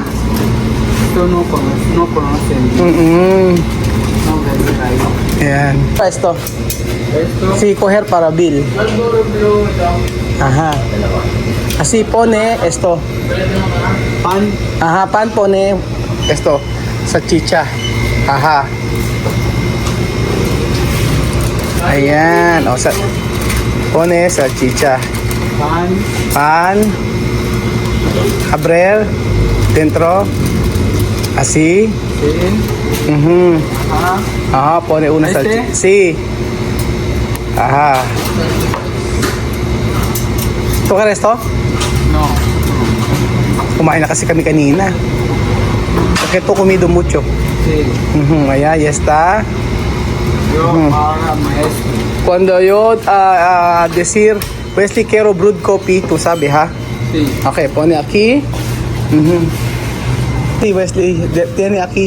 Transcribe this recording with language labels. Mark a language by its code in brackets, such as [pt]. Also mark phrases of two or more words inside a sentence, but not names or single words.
[es] Esto no conocen. No venden ahí. Ayan. Esto. Esto. Sí, coger para bill. Ajá. Así pone esto. Pan. Ajá, pan pone esto. Sa chicha. Ajá. Ayan. O sa pone sa chicha. Pan. Pan. Abrir. Dentro. Así. Sin. Mhm. Ajá. Ajá, pone una ¿Este? salchicha. Sí. Ajá. ¿Tú quieres esto? No. [tl] Kumain na kasi kami kanina. [es] Porque tú comido mucho. Sí. Ayan, ya está. Yo ahora maestro. Cuando yo decir, Wesley, quiero [en] brewed coffee, [es] tú sabes, ha? Sí. Okay, pone aquí. Sí, Wesley, tiene aquí.